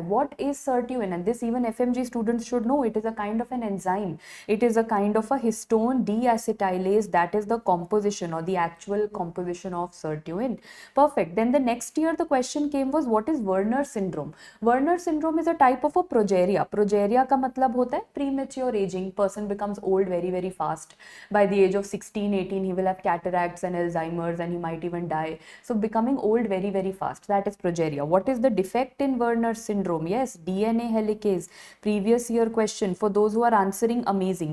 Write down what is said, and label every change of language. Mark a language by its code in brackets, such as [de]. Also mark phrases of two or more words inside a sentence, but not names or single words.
[en] What is sirtuin? And this even FMG students should know. It is a kind of an enzyme. It is a kind of a histone deacetylase. That is the composition or the actual composition of sirtuin. Perfect. Then the next year the question came was, what is Werner syndrome? Werner syndrome is a type of a progeria. Progeria [hi] का मतलब होता है [en] premature aging. Person becomes old very, very fast. By the age of 16, 18, he will have cataracts and Alzheimer's and he might even die. So becoming old very, very fast. That is progeria. What is the defect in Werner syndrome? Yes, DNA helicase. Previous year question. For those who are answering, amazing.